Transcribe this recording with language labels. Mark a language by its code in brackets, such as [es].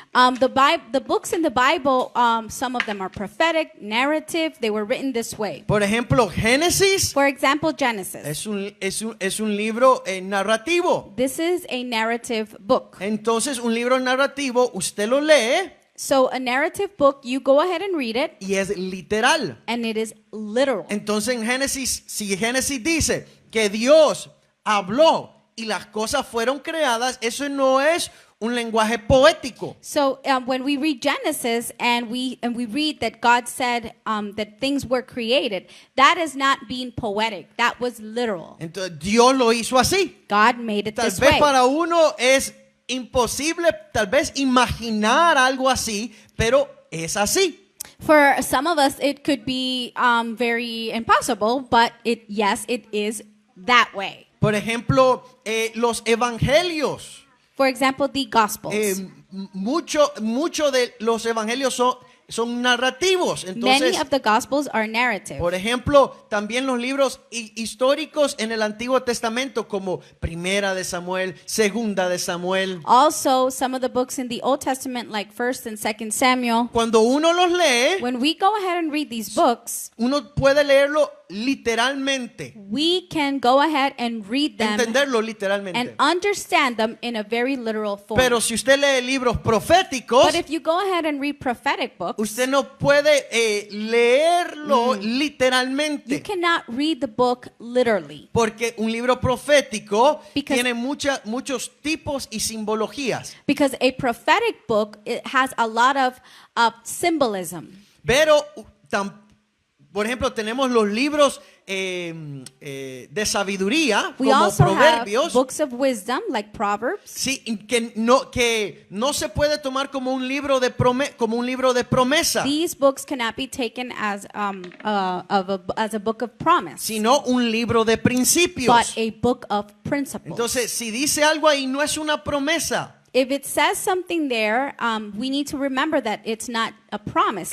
[en] The books in the Bible, some of them are prophetic, narrative. They were written this way. [es] Por ejemplo, Génesis [en] For example, Genesis. [es] es un libro narrativo. [en] This is a narrative book. [es] Entonces, un libro narrativo, usted lo lee [en] So a narrative book, you go ahead and read it, [es] y es literal. [en] and it is literal. [es] Entonces, en Génesis, si Génesis dice que Dios habló y las cosas fueron creadas, eso no es un lenguaje poético. [en] So when we read Genesis and we read that God said that things were created, that is not being poetic. That was literal. [es] Entonces, Dios lo hizo así. [en] God made it [es] Tal [en] this [es] vez [en] way. [es] para uno es imposible tal vez imaginar algo así, pero es así. [en] For some of us, it could be very impossible, but yes, it is that way. [es] Por ejemplo, los evangelios. [en] For example, the Gospels. [es] Mucho de los evangelios son narrativos. [en] Many [es] Entonces, [en] of the Gospels are narrative. [es] por ejemplo, también los libros históricos en el Antiguo Testamento, como Primera de Samuel, Segunda de Samuel. [en] Also, some of the books in the Old Testament, like 1st and 2nd Samuel, [es] Cuando uno los lee, [en] when we go ahead and read these books, [es] uno puede leerlo literalmente, [en] we can go ahead and read them [es] entenderlo [en] and [es] literalmente. [en] understand them in a very literal form. [es] Pero si usted lee libros proféticos, [en] But if you go ahead and read prophetic books, [es] usted no puede leerlo [en] you [es] literalmente. [en] cannot read the book literally. [es] Porque un libro profético [en] Because- [es] tiene muchos tipos y simbologías. [en] Because a prophetic book, it has a lot of symbolism. [es] Pero, por ejemplo, tenemos los libros de sabiduría, [en] We [es] como [en] also have [es] Proverbios. [en] books of wisdom, like Proverbs, [es] Sí, que no se puede tomar como un libro de promesa, [en] these books cannot be taken as as a book of promise, [es] sino un libro de [en] but [es] principios. [en] a book of principles. [es] Entonces, si dice algo ahí, no es una promesa. [en] If it says something there, we need to remember that it's not a promise.